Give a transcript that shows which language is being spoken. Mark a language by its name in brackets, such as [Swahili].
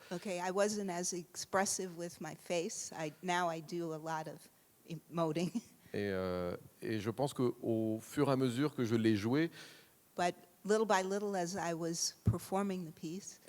[English] okay, I wasn't as expressive with my face. Now I do a lot of emoting. [French] Et je pense qu'au fur et à mesure que je l'ai joué, [English] But little by little, as I was performing the piece,